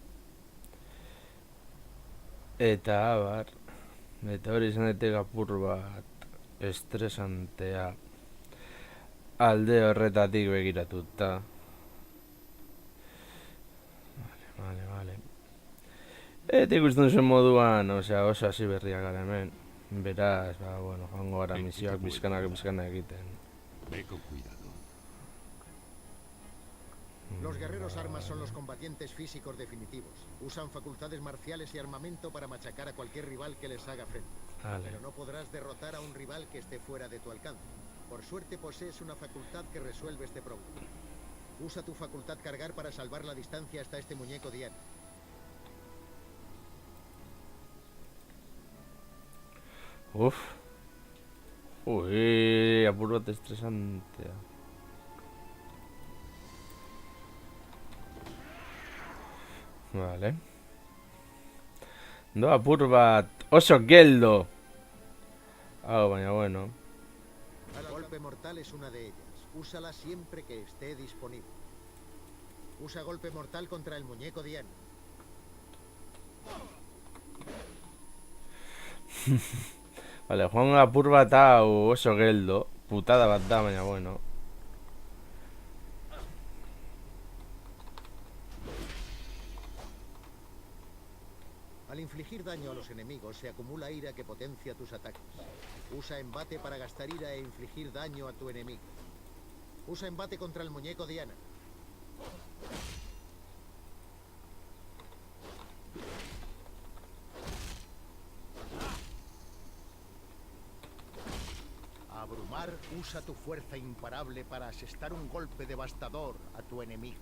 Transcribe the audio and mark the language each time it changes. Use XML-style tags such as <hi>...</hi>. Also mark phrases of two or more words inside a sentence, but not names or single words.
<eu>Eta abar, eta hori izan daiteke apur bat estresantea alde horretatik begiratuta. Vale. Eta ikusten zuen moduan, oso hasi berriak gara hemen. Beraz, bueno, joango gara misioak bizkanak egiten.</eu> <es>Ve con cuidado. Los guerreros armas son los combatientes físicos definitivos. Usan facultades marciales y armamento para machacar a cualquier rival que les haga frente. Vale. Pero no podrás derrotar a un rival que esté fuera de tu alcance. Por suerte posees una facultad que resuelve este problema. Usa tu facultad cargar para salvar la distancia hasta este muñeco Diana. Uf. Uy,</es> <eu>apur bat estresantea. Vale. No, apur bat oso geldo. Baina bueno.</eu> <es>El golpe mortal es una de ellas. Úsala siempre que esté disponible. Usa golpe mortal contra el muñeco Diana.</es> <eu>Vale, joan apur bat hau oso geldo. Putada bat da, baina bueno.</eu> <es>Al infligir daño a los enemigos se acumula ira que potencia tus ataques. Usa embate para gastar ira e infligir daño a tu enemigo. Usa embate contra el muñeco Diana. Abrumar usa tu fuerza imparable para asestar un golpe devastador a tu enemigo.</es>